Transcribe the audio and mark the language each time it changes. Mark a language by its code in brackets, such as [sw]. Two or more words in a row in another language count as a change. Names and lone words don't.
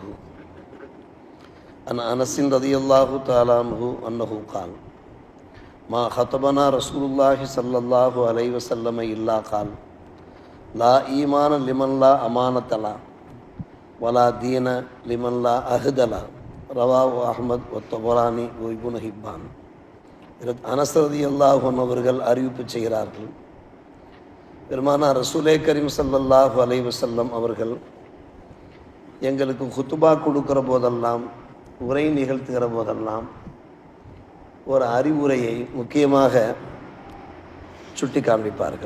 [ar] عن أنس رضي الله تعالى عنه أنه قال: ما خطبنا رسول الله صلى الله عليه وسلم إلا قال: لا إيمان لمن لا أمانة له ولا دين لمن لا عهد له. رواه أحمد والطبراني ابن حبان. [ta] அனஸ் [ar] رضي الله عنه [ta] அவர்கள் அறிவிப்பு செய்கிறார்கள், பெருமானார் ரசூலே கரீம் [ar] صلى الله عليه وسلم [ta] அவர்கள் எங்களுக்கு குத்துபா கொடுக்கிற போதெல்லாம், உரை நிகழ்த்துகிற போதெல்லாம் ஒரு அறிவுரையை முக்கியமாக சுட்டி காண்பிப்பார்கள்.